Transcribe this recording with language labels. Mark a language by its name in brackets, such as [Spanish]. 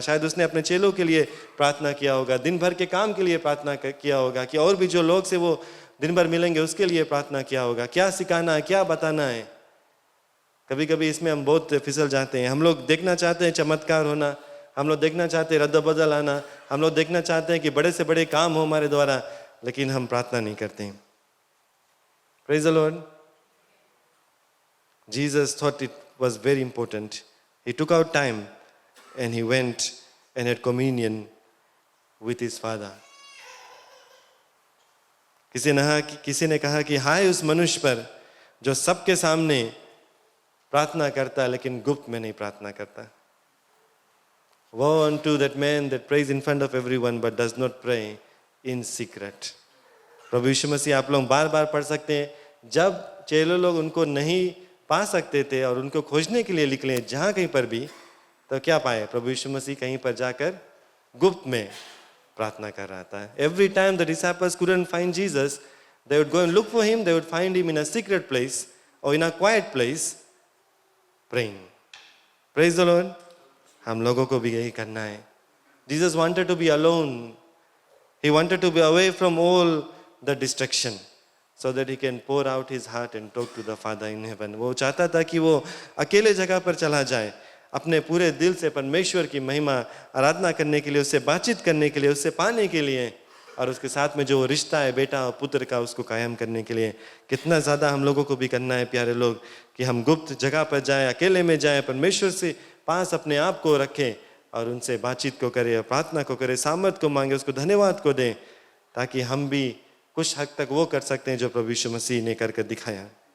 [Hindi] शायद उसने अपने चेलों के लिए प्रार्थना किया होगा, दिन भर के काम के लिए प्रार्थना किया होगा, कि और भी जो लोग से वो दिन भर मिलेंगे उसके लिए प्रार्थना किया होगा, क्या सिखाना है, क्या बताना है। कभी कभी इसमें हम बहुत फिसल जाते हैं। हम लोग देखना चाहते हैं चमत्कार होना, हम लोग देखना चाहते हैं रद्द-बदल आना, हम लोग देखना चाहते हैं कि बड़े से बड़े काम हो हमारे द्वारा, लेकिन हम प्रार्थना नहीं करते हैं। [English] Praise the Lord. Jesus thought it was very important. He took out time and he went and had communion with his father. [Hindi] किसी ने कहा कि हाय उस मनुष्य पर जो सबके सामने प्रार्थना करता लेकिन गुप्त में नहीं प्रार्थना करता। [English] Woe unto that man that prays in front of everyone but does not pray in secret. [Hindi] प्रभु यीशु मसीह आप लोग बार बार पढ़ सकते हैं, जब चेले लोग उनको नहीं पा सकते थे और उनको खोजने के लिए निकले जहाँ कहीं पर भी, तो क्या पाए? प्रभु यीशु मसीह कहीं पर जाकर गुप्त में प्रार्थना कर रहा था। [English] Every time the disciples couldn't find Jesus, they would go and look for him, they would find him in a secret place or in a quiet place praying. Praise the Lord. [Hindi] हम लोगों को भी यही करना है। [English] Jesus wanted to be alone. He wanted to be away from all the distraction, so that he can pour out his heart and talk to the Father in heaven. [Hindi] वो चाहता था कि वो अकेले जगह पर चला जाए, अपने पूरे दिल से परमेश्वर की महिमा आराधना करने के लिए, उससे बातचीत करने के लिए, उससे पाने के लिए, और उसके साथ में जो रिश्ता है बेटा और पुत्र का उसको कायम करने के लिए। कितना ज़्यादा हम लोगों को भी करना है प्यारे लोग, कि हम गुप्त जगह पर जाएं, अकेले में जाएं, परमेश्वर से पास अपने आप को रखें और उनसे बातचीत को करें, प्रार्थना को करें, सामर्थ को मांगे, उसको धन्यवाद को दें, ताकि हम भी कुछ हद तक वो कर सकते हैं जो प्रभु यीशु मसीह ने करके दिखाया।